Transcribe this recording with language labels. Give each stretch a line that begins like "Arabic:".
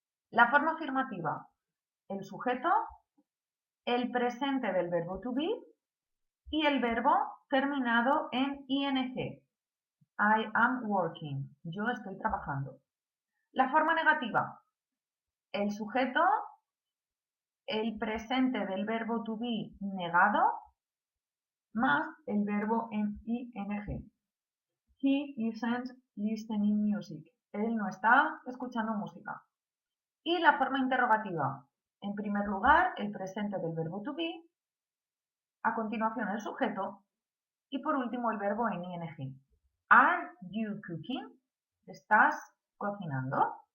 Spanish: La forma afirmativa, el sujeto, el presente del verbo to be y el verbo terminado en ing.
English: I am working,
Spanish: yo estoy trabajando. La forma negativa, el sujeto, el presente del verbo to be negado, más el verbo en ing.
English: He isn't listening music.
Spanish: Él no está escuchando música. Y la forma interrogativa, en primer lugar, el presente del verbo to be, a continuación el sujeto y por último el verbo en ing.
English: Are you cooking?
Spanish: ¿Estás cocinando?